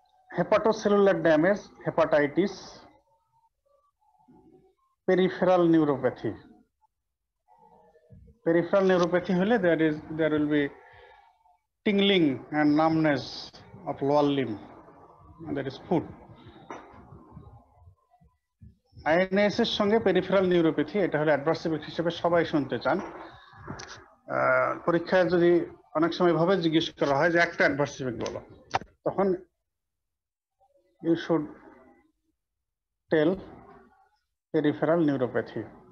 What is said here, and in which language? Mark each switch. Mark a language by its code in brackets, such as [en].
[bn] Hepatocellular damage, hepatitis, peripheral neuropathy. Peripheral neuropathy হলে [en] there will be tingling and numbness of lower limb, that is foot. [bn] INS এর সঙ্গে peripheral neuropathy, এটা হলো adverse effect হিসেবে সবাই শুনতে চান। পরীক্ষায় যদি অনেক সময় ভাবে জিজ্ঞেস করা হয় যে একটা অ্যাডভার্স ইফেক্ট বলো, তখন [en] you should tell [bn] peripheral neuropathy.